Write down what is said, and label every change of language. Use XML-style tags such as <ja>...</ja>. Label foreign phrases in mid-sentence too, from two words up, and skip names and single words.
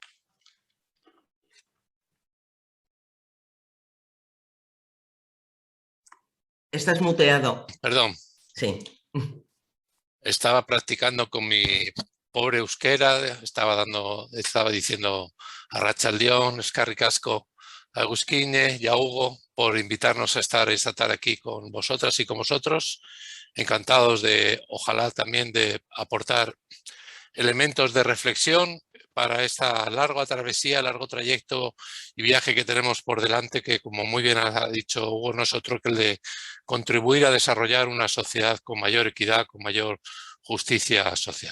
<es>Estás muteado. Perdón. Sí. Estaba practicando con mi pobre euskera, estaba diciendo a</es> <eu>Arratsaldeon, eskerrik asko,</eu> <es>a Agusquine y a Hugo por invitarnos a estar esta tarde aquí con vosotras y con vosotros. Encantados de, ojalá también de aportar elementos de reflexión para esta larga travesía, largo trayecto y viaje que tenemos por delante, que como muy bien ha dicho Hugo, no es otro que el de contribuir a desarrollar una sociedad con mayor equidad, con mayor justicia social.</es>